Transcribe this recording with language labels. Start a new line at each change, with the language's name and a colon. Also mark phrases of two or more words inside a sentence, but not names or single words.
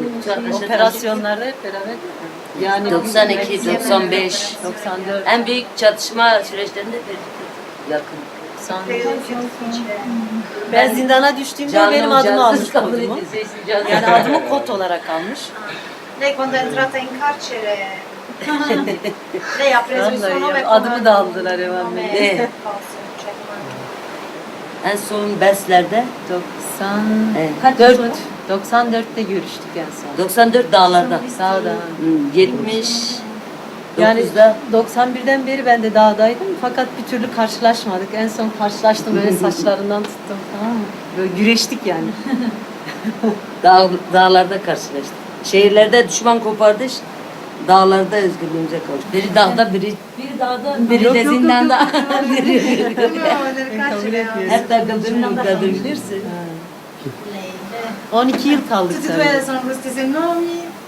Turkish: Operasyonlarda hep beraber. Yani 92, 95, 94. en büyük çatışma süreçlerinde yakın. Ben zindana düştüğümde benim adımı almış kodumu. Yani adımı kod olarak almış.
Italian: Lei quando è entrata in carcere lei ha preso il suo nome
Turkish: Adımı da aldılar hemen. Ne? En son derslerde 94'te görüştük en son. 94 dağlarda. Dağda. 70 Yani 91'den beri ben de dağdaydım fakat bir türlü karşılaşmadık. En son karşılaştım böyle saçlarından tuttum tamam mı? Böyle güreştik yani. Dağlarda karşılaştık. Şehirlerde düşman kopardı, dağlarda özgürlüğümüze kavuştuk. Biri dağda, biri de zindanda. Hep takıldığını bilirsin. 12 yıl kaldık
Italian: tutti e due sono questi nomi.